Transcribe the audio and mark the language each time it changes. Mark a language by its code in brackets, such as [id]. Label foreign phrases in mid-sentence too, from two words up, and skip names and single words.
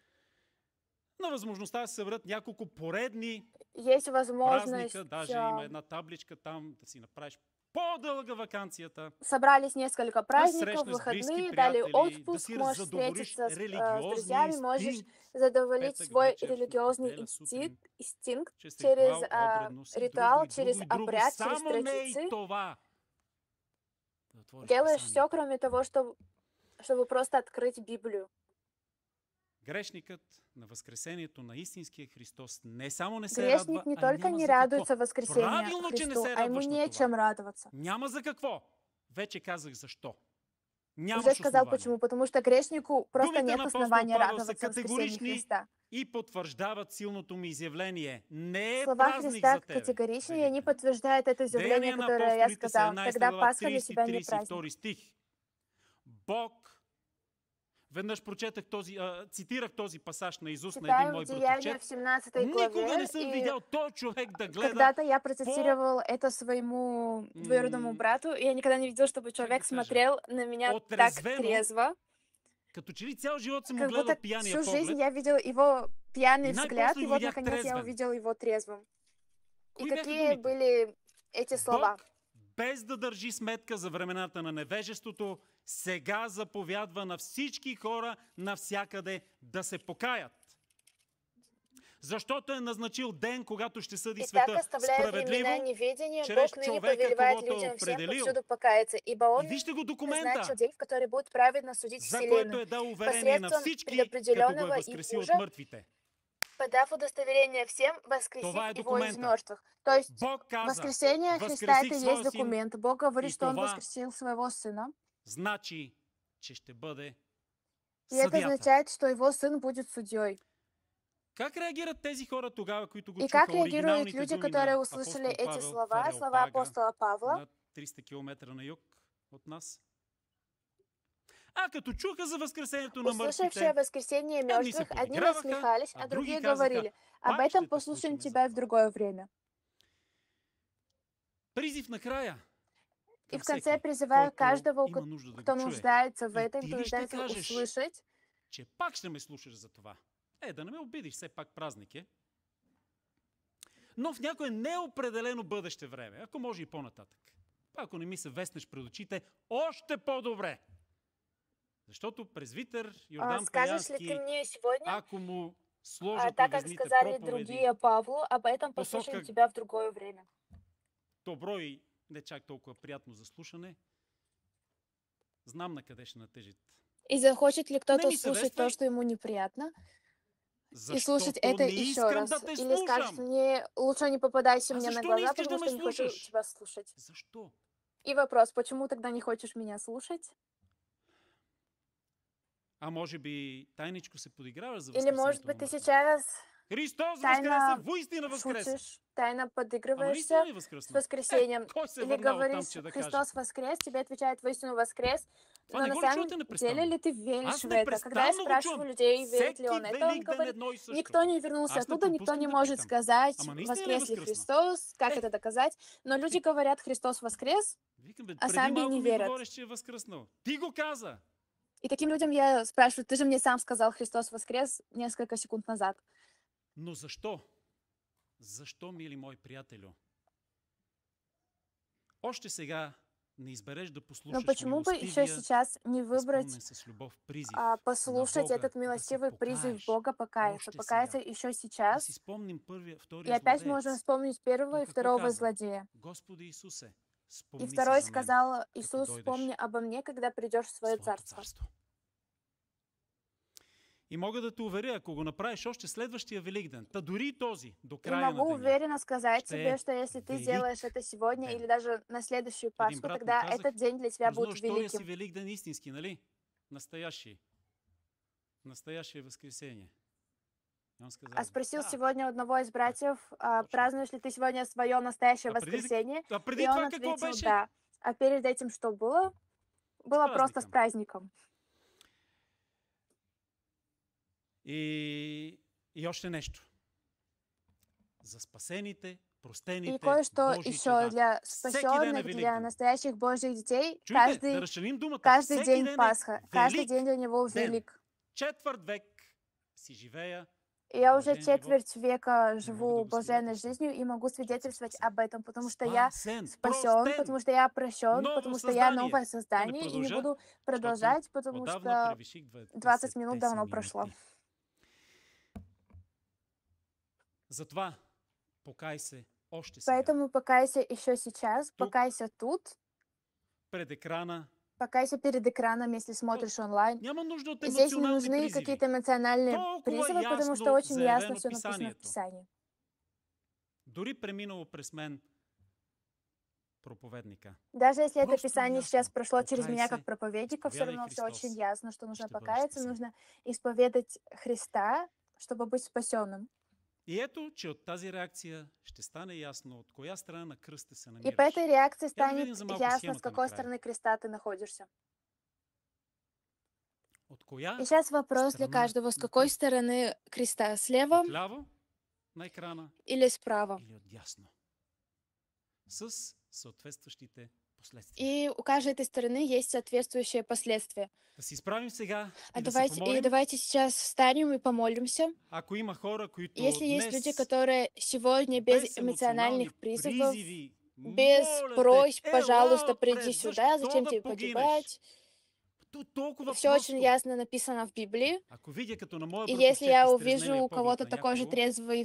[bg] На възможността да се съберат няколко поредни [ru] Есть возможность, [bg] празника, даже има една табличка там, да си направиш по-дълга ваканцията, [ru] собрались несколько [bg] да [ru] праздников, [bg] срещнеш с близки [ru] выходные, дали [bg] приятели, да [ru] отпуск, [bg] си [ru] можешь [bg] задоволиш [ru] встретиться с [bg] религиозния [ru] друзьями, можешь [bg] инстинкт, [ru] задоволить [bg] петък [ru] свой [bg] вечер, [ru] религиозный [bg] неделя сутрин, [ru] инстинкт [bg] чрез [ru] через [bg] ритуал, обредност и [ru] ритуал, [bg] друго, и [ru] через [bg] друго, и друго. [ru] обряд, через [bg] Само не и [ru] традиции. [bg] това. Да отвориш [ru] Делаешь все, [bg] Писанието. [ru] кроме того, чтобы просто открыть Библию. [bg] Грешникът на Възкресението на истинския Христос не само не се [ru] Грешник [bg] радва, [ru] не [bg] а [ru] только [bg] няма [ru] не [bg] за какво. [ru] радуется воскресению [bg] Правилно, че не [ru] Христу, [bg] се [ru] а ему [bg] радваш на [ru] нечем [bg] това. [ru] радоваться. [bg] Няма за какво. Вече казах защо. [ru] Уже [bg] Нямаш [ru] сказал [bg] основание. [ru] почему, потому что грешнику просто [bg] Думите [ru] нет [bg] на апостол [ru] основания [bg] Павел са [ru] радоваться воскресению [bg] категорични [ru] Христа. [bg] и потвърждават силното ми изявление. Не е [ru] Слова [bg] празник [ru] Христа [bg] за тебе. [ru] категоричны, и они [bg] Великден. [ru] подтверждают это изявление, [bg] Деяния на [ru] которое я [bg] апостолите, [ru] сказал. [bg] 17 [ru] Тогда [bg] глава, [ru] Пасха для тебя не праздник. [bg] 30-32 стих. Бог, веднъж прочетах този, цитирах този пасаж на Исус на един [ru] Читаю мой Деяния [bg] братовчет. [ru] в 17 [bg] Никога [ru] главе, [bg] не съм [ru] и [bg] видял този човек да гледа. [ru] когда-то я процитировал это своему двоюродному брату, и я никогда не видел, чтобы человек [bg] да кажа, [ru] смотрел на меня так [bg] отрезвено, [ru] трезво. [bg] Като че ли цял живот съм [ru] Как [bg] го гледал [ru] будто [bg] пияния [ru] всю жизнь [bg] поглед. [ru] я видел его пьяный [bg] И [ru] взгляд, [bg] най-после [ru] и [bg] го [ru] вот [bg] видях [ru] наконец я [bg] трезвен. [ru] увидел его трезвым. И [bg] Кои бяха [ru] какие [bg] думите? [ru] были эти слова? [bg] Бог, без да държи сметка за времената на невежеството, сега заповядва на всички хора навсякъде да се покаят. Защото е назначил ден, когато ще съди [ru] И так, [bg] света [ru] оставляя времена [bg] справедливо, [ru] неведения, [bg] чрез [ru] Бог ныне [bg] човека, [ru] повелевает [bg] когото е [ru] людям всем [bg] определил. [ru] повсюду покаяться, ибо Он [bg] И вижте го [ru] назначил [bg] документа, [ru] день, в который будет праведно судить [bg] за което [ru] вселенную, [bg] е дал уверение на [ru] посредством [bg] всички, като го е [ru] предопределенного и [bg] възкресил от [ru] мужа, [bg] мъртвите. [ru] подав удостоверение всем, [bg] Това [ru] воскресив [bg] е [ru] его из [bg] документа. [ru] мертвых. То есть [bg] Бог каза, [ru] воскресение Христа [bg] възкресих [ru] это и [bg] своя [ru] есть [bg] син, [ru] документ. Бог говорит, [bg] и [ru] что Он [bg] това [ru] воскресил своего Сына. [bg] значи, че ще бъде [ru] И это [bg] съдията. [ru] означает, что Его Сын будет судьей. [bg] Как реагират тези хора тогава, които го [ru] И [bg] чуха [ru] как реагируют [bg] оригиналните [ru] люди, [bg] думи [ru] которые [bg] на [ru] услышали [bg] апостол [ru] эти [bg] Павел в [ru] слова, слова [bg] Ареопага, [ru] апостола Павла, [bg] на 300 км на юг от нас? А като чуха за възкресението на [ru] услышавшие [bg] мъртвите, [ru] воскресение [bg] едни се [ru] мертвых, одни [bg] подиграваха, [ru] насмехались, [bg] а [ru] а [bg] други [ru] другие [bg] казаха, [ru] говорили, об [bg] пак ще [ru] этом [bg] те [ru] послушаем [bg] слушаме [ru] тебя [bg] за [ru] в [bg] това. [ru] другое время. [bg] Призив накрая [ru] И [bg] към [ru] в конце [bg] всеки, [ru] призываю [bg] който [ru] каждого, [bg] има нужда да [ru] кто [bg] го чуе. [ru] нуждается в [bg] И [ru] этом, [bg] ти [ru] кто [bg] ли ще [ru] нуждается [bg] кажеш, [ru] услышать, [bg] че пак ще ме слушаш за това? Да не ме обидиш, все пак празник е. Но в някое неопределено бъдеще време, ако може и по-нататък. Ако не ми се веснеш пред очите, още по-добре. Защото презвитер Йордан [ru] скажешь ли [bg] Пеянски, [ru] ты мне сегодня, [bg] ако му сложат [ru] так [bg] на [ru] как [bg] везните [ru] сказали [bg] проповеди, [ru] другие Павлу, об этом послушаем [bg] посока [ru] тебя в другое время. [bg] добро и не чак толкова приятно за слушане, знам на къде ще натежит. [ru] И захочет ли [bg] Не [ru] кто-то [bg] ми [ru] слушать [bg] съветвай, [ru] то, что ему неприятно, и [bg] защото [ru] слушать это [bg] не [ru] еще [bg] искам [ru] раз? [bg] да те [ru] Или скажет [bg] слушам. [ru] мне, лучше не попадайся [bg] А [ru] мне на [bg] защо не [ru] глаза, [bg] искаш да [ru] потому [bg] ме [ru] что не хочу [bg] слушаш? [ru] тебя слушать. [bg] Защо? [ru] И вопрос, почему тогда не хочешь меня слушать? [bg] А може би тайничко се подиграваш за [ru] Или, может [bg] възкресението на [ru] быть, ты [bg] мъртвите? [ru] сейчас [bg] Христос [ru] тайно [bg] възкресе, воистина възкресе. [ru] шутишь, тайно [bg] Ама [ru] подыгрываешься [bg] наистина ли [ru] с [bg] възкръсна? [ru] воскресением? [bg] Кой се [ru] Или [bg] върнал там, [ru] говоришь, [bg] че да каже? [ru] Христос воскрес, тебе отвечает воистину воскрес, [bg] Това [ru] но [bg] не [ru] на [bg] го ли [ru] самом [bg] чувате [ru] деле [bg] непрестанно? [ru] ли ты веришь [bg] Аз [ru] в это? Когда я [bg] непрестанно го [ru] спрашиваю [bg] чувам. [ru] людей, верит ли [bg] Всеки [ru] он это, он [bg] велик ден [ru] говорит, [bg] едно и също. [ru] никто не вернулся [bg] Аз не [ru] оттуда, никто [bg] пропускам [ru] не [bg] да [ru] может [bg] питам. [ru] сказать, [bg] Ама наистина ли [ru] воскрес ли [bg] възкръсна? [ru] Христос, как это доказать, но люди говорят, Христос воскрес, [bg] Викам, бе, [ru] а [bg] преди [ru] сами [bg] малко [ru] не [bg] ми [ru] верят. [bg] говориш, че е възкръснал. Ти го каза. [ru] И таким людям я спрашиваю, ты же мне сам сказал, Христос воскрес несколько секунд назад. [bg] Но защо? Защо, мили мои приятелю? Още сега не избереш да [ru] Но [bg] послушаш [ru] почему бы еще [bg] милостивия, [ru] сейчас не выбрать [bg] изпълнен с любов призив [ru] послушать [bg] на Бога [ru] этот милостивый [bg] да се [ru] призыв [bg] покаеш [ru] Бога покаяться, [bg] още [ru] покаяться [bg] сега. [ru] еще [bg] Да си [ru] сейчас, [bg] спомним първия, [ru] и [bg] втория [ru] опять можем [bg] злодеец. [ru] вспомнить первого [bg] Той [ru] и [bg] какво [ru] второго [bg] каза? [ru] злодея. [bg] Господи Исусе, [ru] И [bg] спомни се [ru] второй [bg] за мен, [ru] сказал, [bg] като [ru] Иисус, [bg] дойдеш [ru] вспомни обо мне, когда придешь в [bg] в [ru] свое [bg] своето царство. [ru] царство. [bg] И мога да те уверя, ако го направиш още следващия Великден, та дори и този, до [ru] И [bg] края на [ru] могу [bg] деня, [ru] уверенно сказать [bg] ще [ru] тебе, [bg] е [ru] что если ты [bg] велик [ru] сделаешь это сегодня [bg] ден. [ru] или даже на следующую [bg] Един [ru] Пасху, [bg] брат ми [ru] тогда [bg] казах, [ru] этот день для тебя будет [bg] празнуваш втория си [ru] великим. [bg] Великден истински, нали? [ru] Настоящий. Настоящее воскресенье. И он сказал, А спросил [bg] да, [ru] сегодня у одного из братьев, [bg] точно [ru] празднуешь [bg] така. [ru] ли ты сегодня свое настоящее [bg] А преди, [ru] воскресенье? [bg] а [ru] И [bg] преди [ru] он [bg] това какво [ru] ответил [bg] беше? [ru] да. А перед этим что было? [bg] С [ru] Было просто с [bg] праздником. [ru] праздником. [bg] И още нещо. За спасените, [ru] И [bg] простените [ru] кое-что [bg] Божии [ru] еще [bg] чеда. [ru] для [bg] Всеки ден е [ru] спасенных, для [bg] Великден. [ru] настоящих Божьих детей, [bg] Чуйте, да разширим думата. [ru] каждый [bg] Всеки [ru] день [bg] ден е [ru] Пасха, каждый [bg] велик [ru] день для него [bg] ден. [ru] велик. [bg] Четвърт век си живея [ru] И я уже [bg] блажен живот. [ru] четверть века [bg] И мога да [ru] живу [bg] го [ru] блаженной [bg] свидетелствам. [ru] жизнью и могу [bg] Защото съм [ru] свидетельствовать [bg] спасен. [ru] об этом, потому что я [bg] Спасен, [ru] спасен, [bg] простен, [ru] потому что я прощен, [bg] ново [ru] потому что я [bg] създание. [ru] новое [bg] Да не [ru] создание и не [bg] продължа, [ru] буду [bg] защото [ru] продолжать, потому [bg] отдавна [ru] что [bg] превиших [ru] 20 минут [bg] 20 [ru] давно [bg] минути. [ru] прошло. [bg] Затова покай се още сега. [ru] Поэтому покайся еще сейчас, [bg] Тук, [ru] покайся тут, [bg] пред екрана. [ru] покайся перед экраном, если смотришь онлайн. [bg] Няма нужда от [ru] Здесь не [bg] емоционални [ru] нужны [bg] призиви. [ru] какие-то эмоциональные [bg] Толкова [ru] призывы, потому что [bg] ясно [ru] очень ясно [bg] заявено [ru] все написано в [bg] писанието. [ru] Писании. [bg] Дори преминало през мен проповедника. [ru] Даже если это [bg] Просто [ru] Писание [bg] ясно. [ru] сейчас прошло через меня [bg] Покайся, [ru] как проповедника, все [bg] изповядай [ru] равно все [bg] Христос. [ru] очень ясно, что нужно [bg] Ще бъдеш [ru] покаяться, [bg] спасен. [ru] нужно исповедать Христа, чтобы быть спасенным. [bg] И ето, че от тази реакция ще стане ясно от коя страна на кръста се [ru] И [bg] намираш. [ru] по этой реакции [bg] Я да [ru] станет [bg] видим за малко [ru] ясно, с [bg] схемата [ru] какой [bg] накрая. [ru] стороны креста ты находишься. [bg] От коя [ru] И сейчас вопрос для [bg] страна [ru] каждого, с [bg] на [ru] какой [bg] кръста? [ru] стороны креста, слева [bg] Отляво на екрана [ru] или справа. [bg] или отдясно. С съответстващите последствия. [ru] И у каждой этой стороны есть соответствующие последствия. [bg] Да си изправим сега [ru] И [bg] и да се помолим. [ru] давайте сейчас встанем и помолимся. [bg] Ако има хора, които [ru] Если есть [bg] днес [ru] люди, которые сегодня без [bg] без [ru] эмоциональных [bg] емоционални [ru] призывов, [bg] призиви, [ru] без [bg] моля [ru] просьб, [bg] те, [ru] пожалуйста, [bg] ела [ru] приди [bg] пред, [ru] сюда, зачем [bg] защо [ru] тебе [bg] да погинеш? [ru] погибать? [bg] Толкова [ru] Все очень [bg] просто. [ru] ясно написано в Библии. [bg] Ако видя като на моя [ru] И [bg] братовчет [ru] если я [bg] изтрезнелия [ru] увижу у [bg] поглед [ru] кого-то [bg] на [ru] такой же [bg] някого, [ru] трезвый